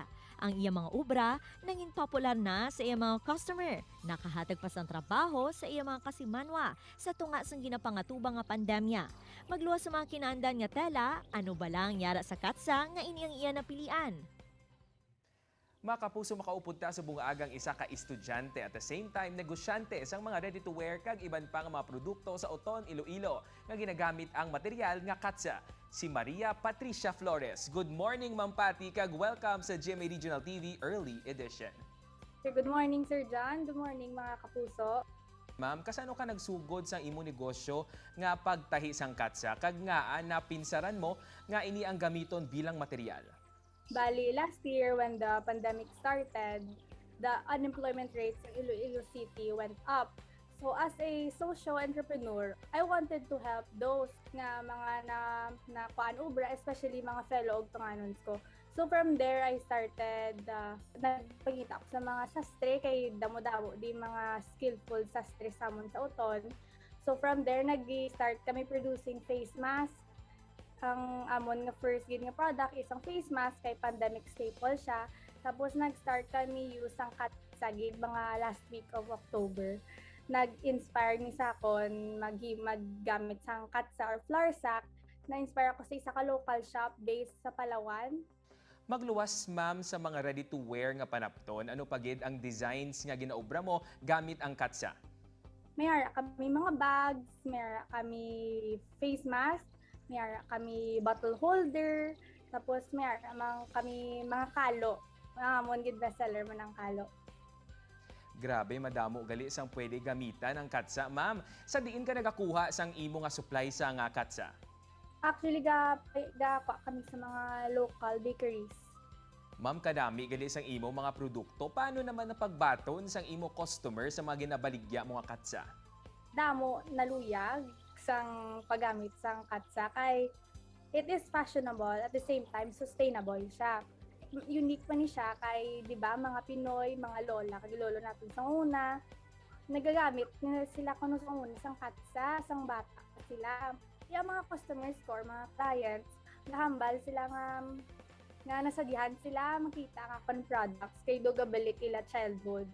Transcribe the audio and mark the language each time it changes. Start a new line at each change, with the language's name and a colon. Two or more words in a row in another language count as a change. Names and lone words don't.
Hiligaynon: Ang iyang mga obra naging popular na sa iyang mga customer. Nakahatag pa sang trabaho sa iyang mga kasimanwa sa tunga sang ginapangatubang nga pandemya. Magluwas sa mga kinaandan nga tela, ano ba lang yara sa katsa nga iniyang iya napilian? Mga kapuso, makaupod ta sa bunga-agang isa ka estudyante
English: at the same time
Hiligaynon: negosyante sang mga ready-to-wear kag iban pang mga produkto sa Oton, Iloilo nga ginagamit ang material nga katsa.
English: Si Maria Patricia Flores. Good morning, Ma'am Pati, kag welcome sa GMA Regional TV Early Edition. Good morning, Sir John. Good morning,
Hiligaynon: mga kapuso. Ma'am, kasano ka nagsugod sa imo negosyo nga pagtahi sang katsa kag nga napinsaran mo nga ini ang gamiton bilang material?
English: Bali, last year when the pandemic started, the unemployment rates in Iloilo City went up. So as a social entrepreneur, I wanted to help those
Hiligaynon: nga mga na kuan ubra,
English: especially mga fellow
Hiligaynon: og tunganons ko.
English: So from there, I started,
Hiligaynon: nagpangita ako sa mga sastre, kay damo-damo di mga skillful sastre samon sa Oton.
English: So from there,
Hiligaynon: nag-start kami
English: producing face mask.
Hiligaynon: Ang amon nga first gid nga product isang face mask, kay
English: pandemic staple
Hiligaynon: siya. Tapos nag-start kami use ang katsa gid mga
English: last week of October.
Hiligaynon: Nag-inspire ni sa akon maggamit sang katsa or flour sack. Na-inspire ako sa isa ka
English: local shop based
Hiligaynon: sa Palawan. Magluwas, ma'am, sa mga ready-to-wear nga panapton, ano pagid ang designs nga ginaobra mo gamit ang katsa? Mayara kami mga bags, mayara kami face mask, mayara kami
English: bottle holder,
Hiligaynon: tapos mayara kami mga kalo. Mga amon gid bestseller man ang kalo. Grabe, madamo gali sang pwede gamitan ang katsa. Ma'am, sa diin ka nagakuha sang imo nga supply sa nga katsa?
English: Actually, gapa kami sa mga local bakeries.
Hiligaynon: Ma'am, kadami gali sang imo mga produkto. Paano naman napagbaton sang imo customer sa mga ginabaligya mo nga katsa? Damo naluyag sang paggamit sang katsa, kay
English: it is fashionable at the same time sustainable
Hiligaynon: siya. Unique pa ni siya kay, di ba, mga Pinoy, mga lola, kag lolo natin sa una, nagagamit sila kuno sa una sang katsa, sang bata sila.
Filipino: Yung mga
Hiligaynon: customers ko, mga clients, nahambal sila nga nasadihan sila makita ang akong products kay dogabalik ila childhood.